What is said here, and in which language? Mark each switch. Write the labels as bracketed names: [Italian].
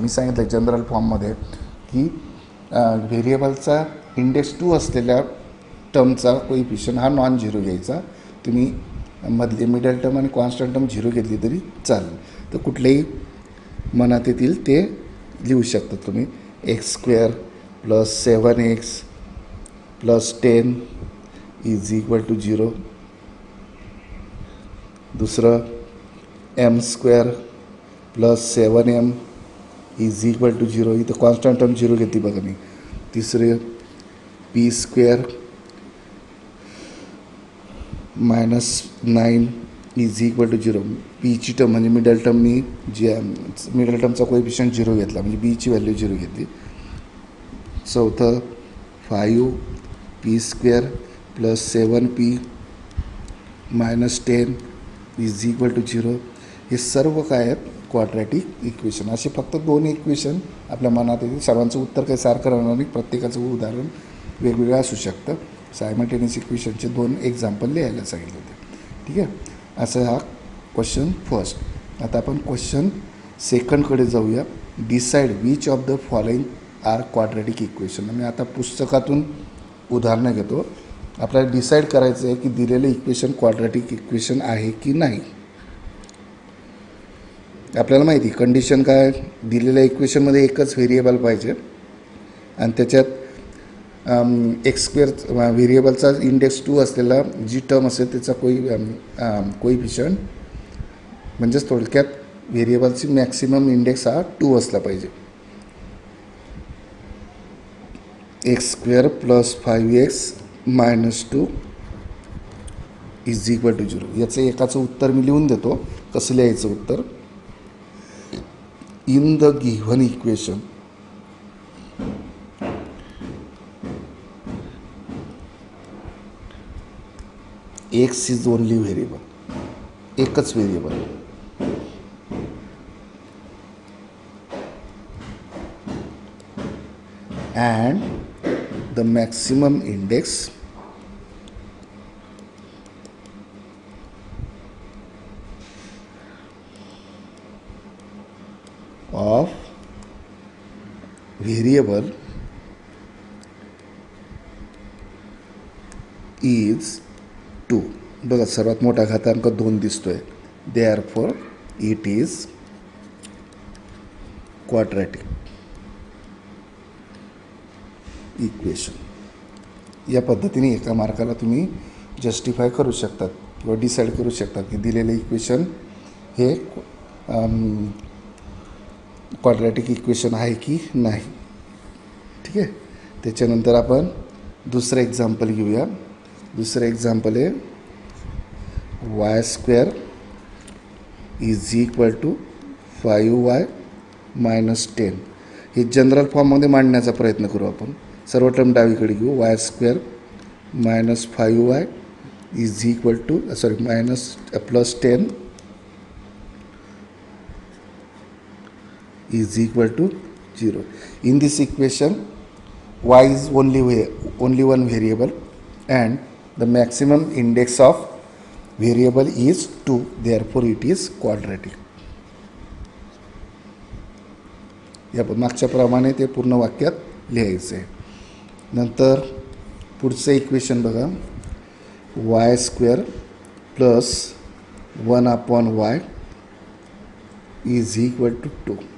[Marathi] मी सांगितलं जनरल फॉर्ममध्ये की व्हेरिएबलचा इंडेक्स 2 असलेल्या टर्मचा कोइफिशियंट हा नॉन झिरो घ्यायचा. तुम्ही मधली मिडल टर्म आणि कॉन्स्टंट टर्म झिरो घेतली तरी चालेल. तर कुठलेही मनात येतील ते लिहू शकता तुम्ही. [English] X square plus 7x plus 10 is equal to 0. दुसरं m square plus 7m is equal to 0. [Marathi] इथं कॉन्स्टंट टर्म 0 घेतली बघा मी. तिसरे [English] p square minus 9 is equal to 0. [Marathi] Peechi term म्हणजे मिडल टर्म मी जी मिडल टर्मचा कोइफिशियंट 0 घेतला म्हणजे बीची व्हॅल्यू 0 घेतली. [English] चौथं 5p square plus 7p minus 10 is equal to 0. [Marathi] हे सर्व काय आहेत क्वाड्रॅटिक इक्वेशन. असे फक्त 2 इक्वेशन आपल्या मनात येतील. सर्वांचं उत्तर काही सारखं राहणार नाही. प्रत्येकाचं उदाहरण वेगवेगळं असू शकतं. सायमल्टेनियस इक्वेशनचे 2 एक्झाम्पल लिहायला सांगितले होते. ठीक आहे. असं हा क्वेश्चन फर्स्ट. आता आपण क्वेश्चन सेकंडकडे जाऊया. [English] Decide which of the following are quadratic equation. [Marathi] मी आता पुस्तकातून उदाहरणं घेतो. आपल्याला डिसाईड करायचं आहे की दिलेलं इक्वेशन क्वाड्रॅटिक इक्वेशन आहे की नाही. आपल्याला माहिती कंडिशन काय दिलेल्या इक्वेशनमध्ये एकच व्हेरिएबल पाहिजे आणि त्याच्यात एक्स स्क्वेअर व्हेरिएबलचा इंडेक्स 2 असलेला जी टर्म असेल त्याचा कोइफिशियंट म्हणजेच थोडक्यात व्हेरिएबलची मॅक्सिमम इंडेक्स हा 2 असला पाहिजे. [English] X square plus 5x minus 2 is equal to 0. [Marathi] याचं एकाचं उत्तर मी लिहून देतो. कसं लिहायचं उत्तर? [English] in the given equation x is only variable, [Marathi] एकच variable, [English] and the maximum index of variable is 2. [Marathi] बघा सर्वात मोठा घातांक 2 दिसतोय. [English] Therefore it is quadratic equation. [Marathi] या पद्धतीने एका मार्काला तुम्ही जस्टिफाय करू शकतात किंवा डिसाईड करू शकतात की दिलेले इक्वेशन हे क्वाड्रॅटिक इक्वेशन आहे की नाही. ठीक आहे. त्याच्यानंतर आपण दुसरं एक्झाम्पल घेऊया. दुसरं एक्झाम्पल आहे [English] y² is equal to 5y - 10. [Marathi] हे जनरल फॉर्ममध्ये मांडण्याचा प्रयत्न करू आपण. सर्व टर्म डावीकडे घेऊ. [English] y² - 5y is equal to plus 10 is equal to 0. In this equation, y is only one variable and the maximum index of variable is 2. Therefore, it is quadratic. [Marathi] या मागच्याप्रमाणे ते पूर्ण वाक्यात लिहायचं आहे. नंतर पुढचं इक्वेशन बघा. [English] y² plus 1/y is equal to 2.